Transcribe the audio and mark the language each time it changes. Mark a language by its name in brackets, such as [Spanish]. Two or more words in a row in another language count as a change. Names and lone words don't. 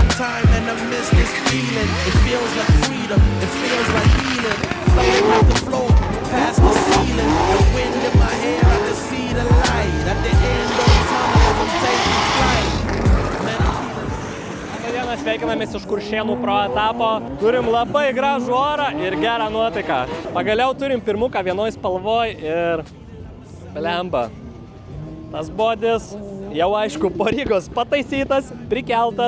[English] time and I miss this feeling. It feels like freedom, it feels like healing. Floating off the floor, past the ceiling. The wind in my hair, I can see the light. At the end of the tunnel as I'm taking flight. [Lithuanian] Man, Šiandieną sveikinamės iš Kuršėnų pro etapą. Turim labai gražų orą ir gerą nuotaiką. Pagaliau turim pirmuką vienoj spalvoj ir blemba. Tas bodis jau aišku po Rygos pataisytas, prikeltas.